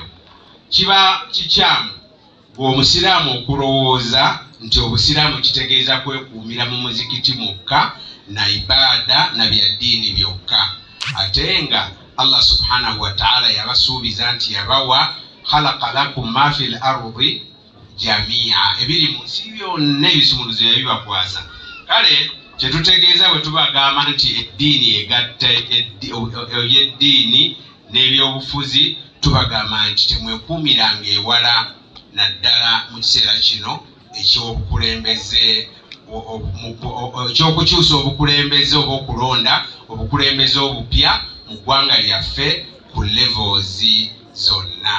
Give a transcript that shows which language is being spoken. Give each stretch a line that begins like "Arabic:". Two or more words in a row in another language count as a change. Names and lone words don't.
Ganda: Kiba kikyamu bw'omusiraamu okulowooza nti obusiraamu kitegeeza kwekuumira mu muzikiti mwokka na ibaada na bya ddiini byokka ate nga Allah
Arabic: سبحانه وتعالى
Ganda: yabasuubiza nti yabawa
Arabic: خلق لكم ما في الأرض جميعا
Ganda: ebiri mu nsi byonna ebisumuluzo yabibakwasa. Kale kyetutegeeza bwe tubagamba nti eddiini egatta ebyeddiini n'ebyobufuzi tubagamba nti temwekuumiranga ewala naddala mu kiseera kino ekyobukulembeze ekyokukyusa obukulembeze oba okulonda obukulembeze obupya mu ggwanga lyaffe ku levels zonna.